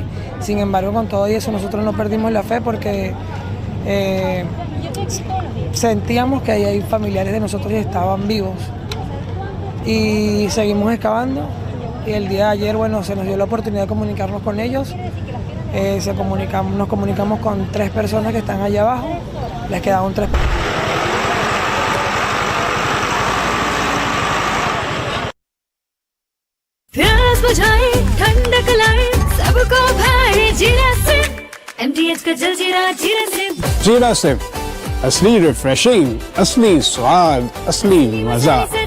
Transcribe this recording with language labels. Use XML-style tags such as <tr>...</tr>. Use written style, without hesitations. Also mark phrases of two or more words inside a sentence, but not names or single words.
<es>Sin embargo, con todo eso nosotros no perdimos la fe porque sentíamos que ahí hay familiares de nosotros que estaban vivos. Y seguimos excavando y el día de ayer, bueno, se nos dio la oportunidad de comunicarnos con ellos. Nos comunicamos con 3 personas que están allá abajo, les quedaron 3.</es> <hi>प्यास बुझाए ठंडक लाए सबको भाए जीरा से MTH का जल जीरा जीरा से जीरा से असली रिफ्रेशिंग, असली स्वाद, असली मजा।</hi>